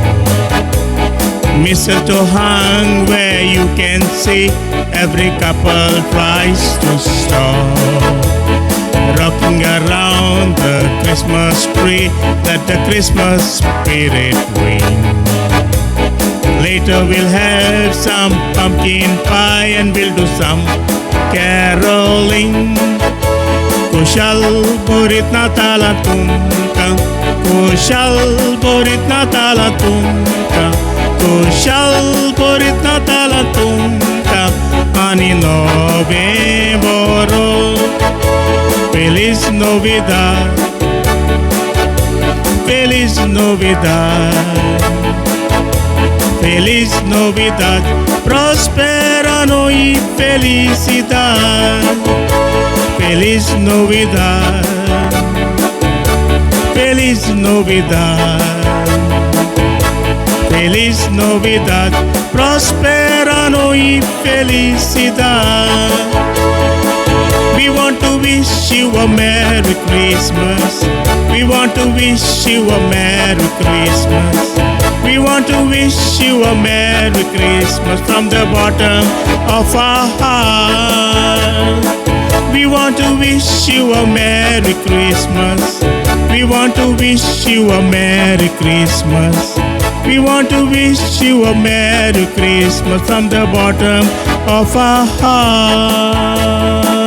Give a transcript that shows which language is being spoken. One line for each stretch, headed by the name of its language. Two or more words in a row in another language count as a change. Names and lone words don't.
English: Mistletoe hung where you can see every couple tries to stop. Rocking around the Christmas tree, let the Christmas spirit ring. Later we'll have some pumpkin pie and we'll do some caroling.
Konkani: खुशाल बरीत नातालां तुमकां खुशाल बरीत नातालां तुमकां खुशाल बरीत नातालां तुमकां आनी नवें बरो
Spanish: Feliz Navidad Feliz Navidad Feliz Navidad Prospero ano y felicidad Feliz Navidad Feliz Navidad Feliz Navidad Prospero ano y felicidad
English: We want to wish you a Merry Christmas We want to wish you a Merry Christmas We want to wish you a Merry Christmas from the bottom of our heart We want to wish you a Merry Christmas We want to wish you a Merry Christmas We want to wish you a Merry Christmas from the bottom of our heart